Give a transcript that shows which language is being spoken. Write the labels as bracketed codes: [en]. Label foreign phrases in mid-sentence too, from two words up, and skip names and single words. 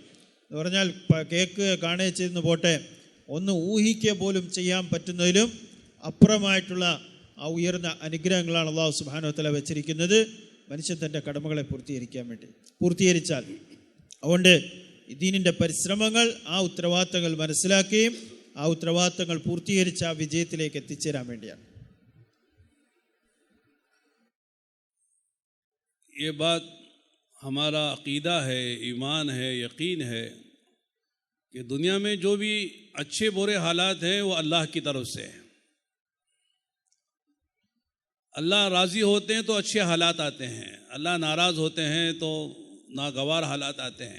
[ml] എന്ന് പറഞ്ഞാൽ കേക്ക് കാണുക ചെയ്യുന്ന പോട്ടെ, ഒന്ന് ഊഹിക്കുക പോലും ചെയ്യാൻ പറ്റുന്നതിലും അപ്പുറമായിട്ടുള്ള ആ ഉയർന്ന അനുഗ്രഹങ്ങളാണ് [ar] الله سبحانه وتعالى [ml] വെച്ചിരിക്കുന്നത് മനുഷ്യൻ തൻ്റെ കടമകളെ പൂർത്തീകരിക്കാൻ വേണ്ടി. പൂർത്തീകരിച്ചാൽ അതുകൊണ്ട് ദീനിൻ്റെ പരിശ്രമങ്ങൾ, ആ ഉത്തരവാദിത്തങ്ങൾ മനസ്സിലാക്കുകയും ആ ഉത്തരവാദിത്തങ്ങൾ പൂർത്തീകരിച്ച് ആ വിജയത്തിലേക്ക് എത്തിച്ചേരാൻ വേണ്ടിയാണ്. [hi] ये बात हमारा अक़ीदा है, ईमान है, यकीन है कि दुनिया में जो भी अच्छे बुरे हालात हैं वो अल्लाह की तरफ से है. अल्लाह राज़ी होते हैं तो अच्छे हालात आते हैं, अल्लाह नाराज़ होते हैं तो नागवार हालात आते हैं.